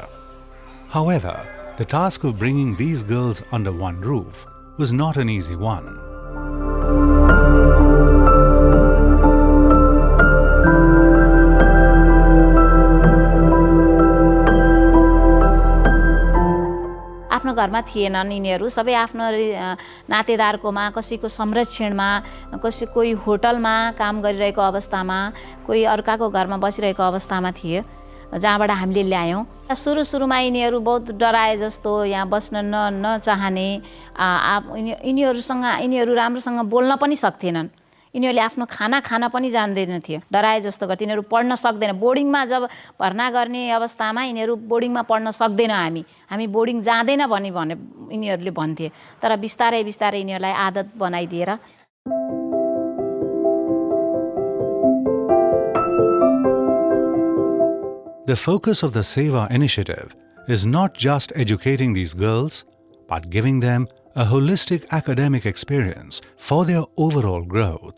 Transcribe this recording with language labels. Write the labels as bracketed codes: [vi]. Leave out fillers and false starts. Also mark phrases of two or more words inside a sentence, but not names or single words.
[en] However, the task of bringing these girls under one roof was not an easy one. [ne] आफ्नो घरमा थिएनन् यिनीहरू सबै आफ्नो नातेदारकोमा कसैको संरक्षणमा कोही होटलमा काम गरिरहेको अवस्थामा कोही अर्काको घरमा बसिरहेको अवस्थामा थिए जहाँबाट हामीले ल्यायौँ। सुरुमा यिनीहरू बहुत डराए जस्तो यहाँ बस्न नचाहने यिनीहरू राम्रोसँग बोल्न पनि सक्थेनन्। यिनीहरूले आफ्नो खाना खान पनि जान्दैन थियो, डराए जस्तो गर्थे। यिनीहरू पढ्न सक्दैन। बोर्डिङमा जब भर्ना गर्ने अवस्थामा यिनीहरू बोर्डिङमा पढ्न सक्दैन, हामी बोर्डिङ जाँदैन भने यिनीहरूले भन्थे। तर बिस्तारै यिनीहरूलाई आदत बनाइदिएर [en] The focus of the Sewa initiative is not just educating these girls, but giving them a holistic academic experience for their overall growth.